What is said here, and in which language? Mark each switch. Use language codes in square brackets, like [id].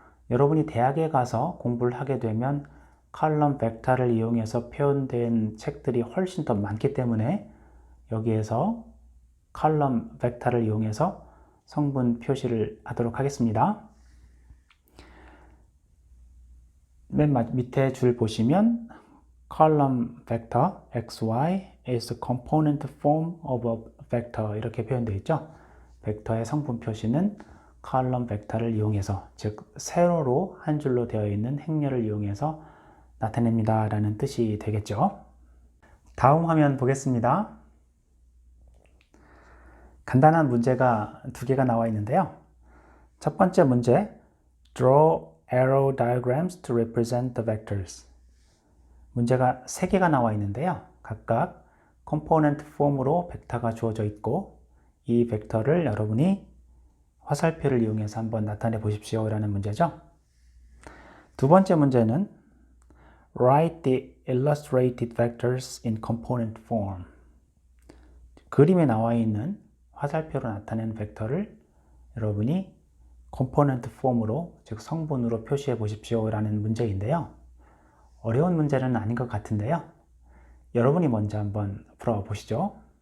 [ko] 여러분이 대학에 가서 공부를 하게 되면 column 벡터를 이용해서 표현된 책들이 훨씬 더 많기 때문에 여기에서 column 벡터를 이용해서 성분 표시를 하도록 하겠습니다. 맨 밑에 줄 보시면 [en] column vector xy is the component form of a vector [ko] 이렇게 표현되어 있죠. 벡터의 성분 표시는 column 벡터를 이용해서, 즉 세로로 한 줄로 되어 있는 행렬을 이용해서 나타냅니다 라는 뜻이 되겠죠. 다음 화면 보겠습니다. 간단한 문제가 두 개가 나와 있는데요. 첫 번째 문제, [en] draw arrow diagrams to represent the vectors. [ko] 문제가 세 개가 나와 있는데요. 각각 컴포넌트 폼으로 벡터가 주어져 있고 이 벡터를 여러분이 화살표를 이용해서 한번 나타내 보십시오 라는 문제죠. 두 번째 문제는 [en] Write the illustrated vectors in component form. [ko] 그림에 나와 있는 화살표로 나타낸 벡터를 여러분이 컴포넌트 폼으로, 즉 성분으로 표시해 보십시오 라는 문제인데요. 어려운 문제는 아닌 것 같은데요. 여러분이 먼저 한번 풀어보시죠.